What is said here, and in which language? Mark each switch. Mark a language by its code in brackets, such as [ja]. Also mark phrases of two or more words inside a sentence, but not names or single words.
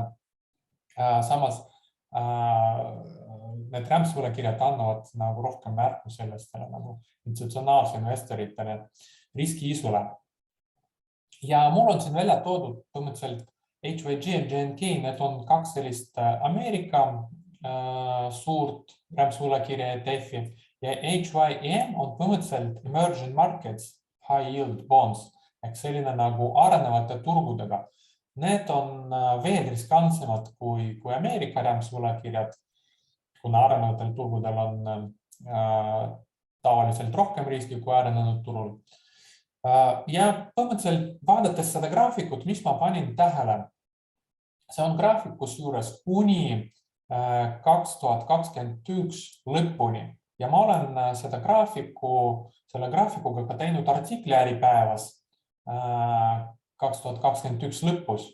[et] Samas need rämpsvõlakirjad annavad nagu rohkem märku sellest nagu institutsionaalse investoritele riskiisule. Ja mul on siin välja toodud põhimõtteliselt HYG ja GNK, need on kaks sellist Ameerika suurt rämpsvõlakirja ETF-i ja HYM on põhimõtteliselt [en] emerging markets high yield bonds [et] ehk selline nagu arenevate turgudega. Need on veel riskantsemad kui Ameerika rämpsvõlakirjad, kuna arenevatel turgudel on tavaliselt rohkem riski kui arenenud turul. Ja põhimõtteliselt vaadates seda graafikut, mis ma panin tähele, see on graafikus juures kuni 2021 lõpuni ja ma olen selle graafikuga ka teinud artikli Äripäevas 2021 lõpus.